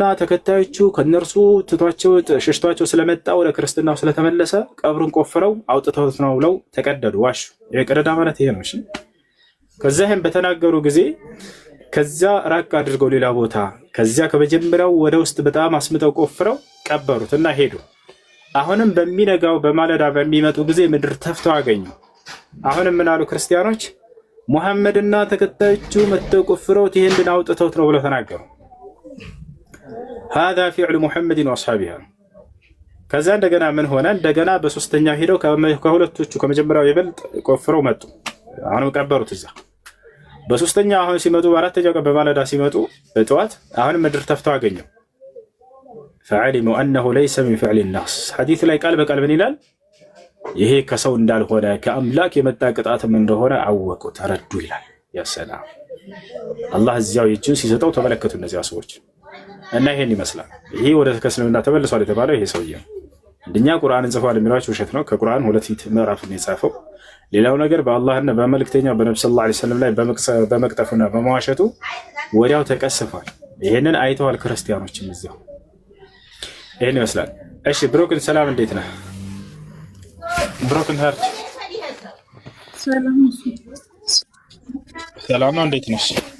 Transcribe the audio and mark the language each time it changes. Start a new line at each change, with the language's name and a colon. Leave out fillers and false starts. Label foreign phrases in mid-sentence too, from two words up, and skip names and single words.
Amharic: ተከታዮቹ ከነርሱ ትቷቸው ሸሽቷቸው ስለመጣ ወደ ክርስትናው ስለተመለሰ ቀብሩን ቆፍረው አውጥተውት ነው ብለው ተቀደዱ፣ ዋሹ። የቀደዳ ማለት ይሄ ነው። እሺ ከዚያም በተናገሩ ጊዜ ከዚያ ራቅ አድርገው ሌላ ቦታ ከዚያ ከመጀመሪያው ወደ ውስጥ በጣም አስምጠው ቆፍረው ቀበሩትና ሄዱ። አሁንም በሚነጋው በማለዳ በሚመጡ ጊዜ ምድር ተፍተው አገኙ። አሁንም ምን አሉ ክርስቲያኖች? ሙሐመድና ተከታዮቹ መጥተው ቆፍረውት ይሄንን አውጥተውት ነው ብለው ተናገሩ።
Arabic: هذا فعل محمد واصحابها
Amharic: ከዛ እንደገና ምን ሆነ እንደገና በሶስተኛው ሄደው ከሁለቶቹ ከመጀመሪያው ይበልጥ ቆፍረው መጡ አሁንም ቀበሩት እዛ በሶስተኛው አሁን ሲመጡ በአራተኛው ቀን በማለዳ ሲመጡ በጠዋት አሁን ምድር ተፍተው አገኘው
Arabic: فعلموا انه ليس من فعل الناس
Amharic: حديث ላይ ቃል በቃል ምን ይላል ይሄ ከሰው እንዳልሆነ ከአምላክ የመጣ ቅጣትም እንደሆነ አወቁ ተረዱ ይላል ያ ሰላም አላህ እዚያው እጁን ሲሰጠው ተመለከቱ እነዚያ ሰዎች እና ይሄን ይመስላል ይሄ ወደ እስልምና ተመልሷል የተባለው ይሄ ሰውዬ እንደኛ ቁርአንን ጽፏል የሚሏቸው ውሸት ነው ከቁርአን ሁለት ምዕራፍ ነው የጻፈው ሌላው ነገር በአላህና በመልእክተኛው በነብዩ
Arabic: صلى الله عليه وسلم
Amharic: ላይ በመቅጠፍና በመዋሸቱ ወዲያው ተቀስፏል ይሄንን አይተዋል ክርስቲያኖችም እዚያው ይሄን ይመስላል እሺ ብሮክን ሰላም እንዴት ነህ
English: broken heart
Amharic: ሰላም ነው እንዴት ነሽ